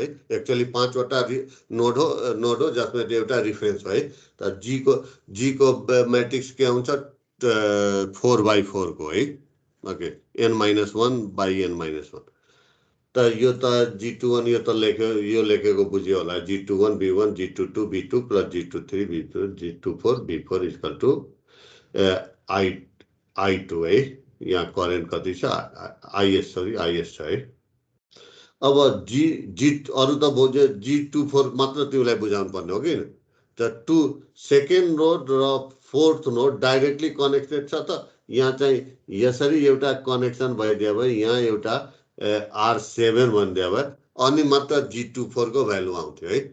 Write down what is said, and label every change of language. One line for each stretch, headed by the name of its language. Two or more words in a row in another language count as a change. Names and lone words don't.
Nepali: एक्चुअली 5वटा नोड हो जसमा एउटा रिफरेन्स हो है। त G को मैट्रिक्स के आउँछ? 4x4 को है।
English: okay, n-1 by n-1।
Nepali: त यो त G21 यो त यो लेखेको बुझ्यो होला। G21 V1 G22 V2 plus G23 V2 G24 V4
English: equal to
Nepali: I2 है। यहाँ करेन्ट कति छ? IS छ है। अब अरु त बुझ्यो, G24 मात्र तिमीलाई बुझाउनु पर्ने हो कि? त
English: second node
Nepali: र 4th नोड
English: directly connected
Nepali: छ त यहाँ चाहिँ यसरी एउटा कनेक्सन भइदियो भए, यहाँ एउटा R7 भनिदियो भए अनि मात्र G24 को भ्यालु आउँथ्यो है।